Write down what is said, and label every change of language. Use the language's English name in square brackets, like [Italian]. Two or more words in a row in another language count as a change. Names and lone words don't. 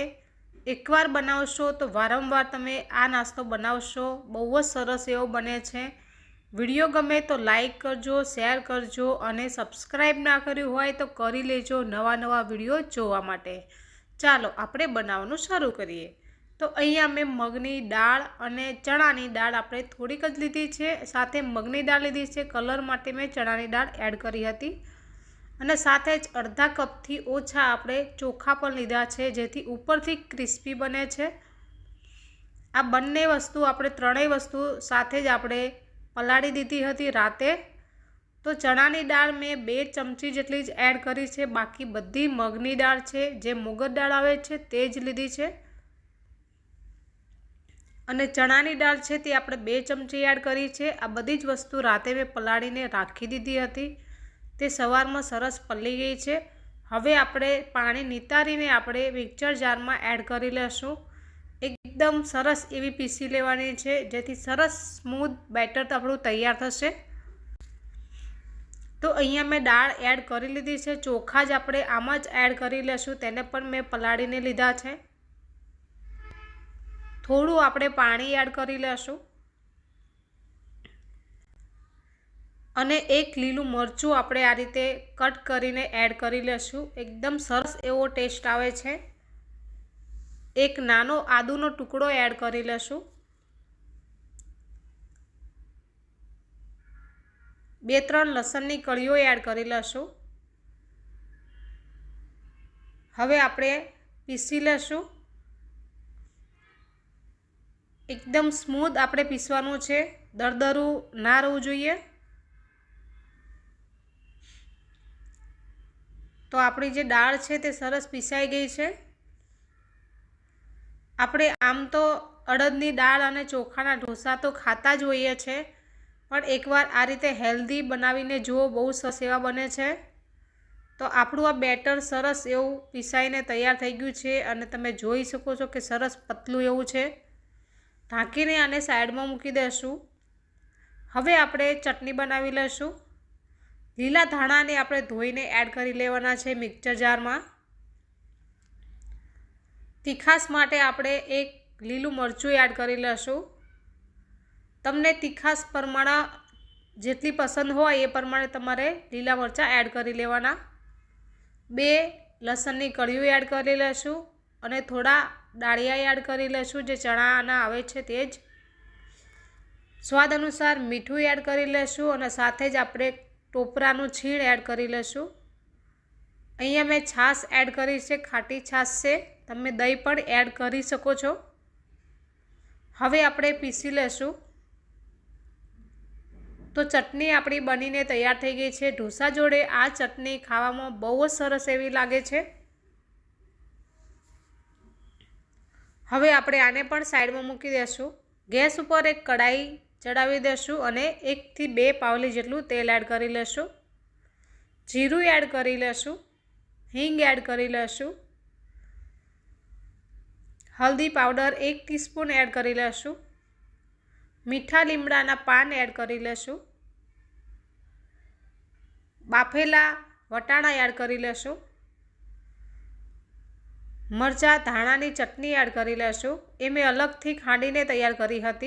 [Gujarati] એકવાર બનાવશો તો વારંવાર તમે આ નાસ્તો બનાવશો, બહુ જ સરસ એવો બને છે। વિડીયો ગમે તો લાઈક કરજો, શેર કરજો અને સબસ્ક્રાઈબ ના કર્યું હોય તો કરી લેજો નવા વિડીયો જોવા માટે। ચાલો આપણે બનાવવાનું શરૂ કરીએ। તો અહીંયા મેં મગની દાળ અને ચણાની દાળ આપણે થોડીક જ લીધી છે, સાથે મગની દાળ લીધી છે। કલર માટે મેં ચણાની દાળ એડ કરી હતી અને સાથે જ અર્ધા કપથી ઓછા આપણે ચોખા પણ લીધા છે, જેથી ઉપરથી ક્રિસ્પી બને છે। આ બંને વસ્તુ આપણે ત્રણેય વસ્તુ સાથે જ આપણે પલાળી દીધી હતી રાતે। તો ચણાની દાળ મેં 2 ચમચી જેટલી જ એડ કરી છે, બાકી બધી મગની દાળ છે જે મુગર દાળ આવે છે તે જ લીધી છે। અને ચણાની દાળ છે તે આપણે 2 ચમચી એડ કરી છે। આ બધી જ વસ્તુ રાતે મેં પલાળીને રાખી દીધી હતી, તે સવારમાં સરસ પલળી ગઈ છે। હવે આપણે પાણી નિતારીને આપણે [English] mixer jar [Gujarati] એડ કરી લેશું। એકદમ સરસ એવી પીસી લેવાની છે, જેથી સરસ [English] smooth batter [Gujarati] આપણું તૈયાર થશે। તો અહીંયા મેં દાળ એડ કરી લીધી છે, ચોખા જ આપણે આમાં જ એડ કરી લેશું, તેને પણ મેં પલાળીને લીધા છે। થોડું આપણે પાણી એડ કરી લેશું અને એક લીલું મરચું આપણે આ રીતે કટ કરીને એડ કરી લેશું। એકદમ સરસ એવો ટેસ્ટ આવે છે। એક નાનો આદુનો ટુકડો એડ કરી લેશું। 2-3 લસણની કળીઓ એડ કરી લેશું। હવે આપણે પીસી લેશું। એકદમ સ્મૂથ આપણે પીસવાનું છે, દરદરું ના રહેવું જોઈએ। તો આપણી જે દાળ છે તે સરસ પીસાઈ ગઈ છે। આપણે આમ તો અડદની દાળ અને ચોખાના ઢોસા તો ખાતા જ હોઈએ છે, પણ એકવાર આ રીતે હેલ્ધી બનાવીને જુઓ, બહુ સરસ એવા બને છે। તો આપણું આ બેટર સરસ એવું પીસાઈને તૈયાર થઈ ગયું છે અને તમે જોઈ શકો છો કે સરસ પતલું એવું છે। ઢાંકીને આને સાઇડ માં મૂકી દેશું। હવે આપણે ચટણી બનાવી લેશું। લીલા ધાણા ને આપણે ધોઈને એડ કરી લેવાના છે [English] mixer jar [Gujarati] में। તીખાશ માટે આપણે એક લીલું મરચું એડ કરી લેશું। તમને તીખાશ પ્રમાણે જેટલી પસંદ હોય એ પ્રમાણે તમારે લીલા મરચા એડ કરી લેવાના। 2 લસણની કળીઓ એડ કરી લેશું અને થોડા દાળિયા એડ કરી લેશું, જે ચણાના આવે છે તે જ। સ્વાદ અનુસાર મીઠું એડ કરી લેશું અને સાથે જ આપણે ટોપરાનું છીણ એડ કરી લેશું। અહીંયા મેં છાશ એડ કરી છે, ખાટી છાશ છે, તમે દહીં પણ એડ કરી શકો છો। હવે આપણે પીસી લેશું। તો ચટણી આપણી બનીને તૈયાર થઈ ગઈ છે। ઢોસા જોડે આ ચટણી ખાવામાં બહુ જ સરસ એવી લાગે છે। હવે આપણે આને પણ સાઇડ માં મૂકી દેશું। ગેસ પર એક કઢાઈ ચઢાવી દેશું અને 1 થી 2 પાવળી જેટલું તેલ એડ કરી લેશું। જીરું એડ કરી લેશું। હીંગ એડ કરી લેશું। हींग एड करी लेशुं। હલ્દી પાઉડર 1 ટીસ્પૂન એડ કરી લેશું। મીઠા લીમડાના પાન એડ કરી લેશું। બાફેલા વટાણા એડ કરી લેશું। મરચા ધાણાની ચટણી એડ કરી લેશું। એ મેં અલગથી ખાંડીને તૈયાર કરી હતી।